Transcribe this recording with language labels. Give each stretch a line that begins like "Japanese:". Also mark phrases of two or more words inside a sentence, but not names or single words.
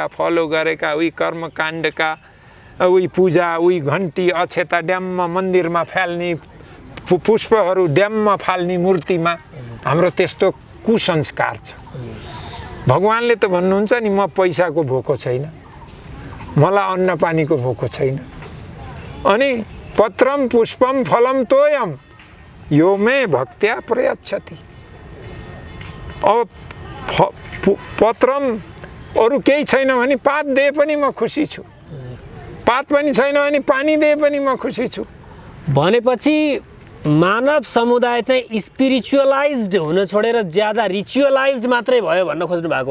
Nepali: फलो गरेका उही कर्मकाण्डका उही पूजा उही घन्टी अक्षता ड्याममा मन्दिरमा फाल्ने पुष्पहरू ड्याममा फाल्ने मूर्तिमा हाम्रो त्यस्तो कुसंस्कार छ भगवानले त भन्नुहुन्छ नि म पैसाको भोको छैन मलाई अन्न पानीको भोको छैन अनि
Sanskrit: पत्रम पुष्पम फलम तोयम यो मे भक्त्या प्रयच्छति
Nepali: अब पत्रम अरू केही छैन भने पात दिए पनि म खुसी छु पात पनि छैन भने पानी दिए पनि म खुसी छु भनेपछि मानव समुदाय चाहिँ स्पिरिचुअलाइज्ड हुन छोडेर ज्यादा रिचुअलाइज्ड मात्रै भयो भन्न खोज्नु भएको हो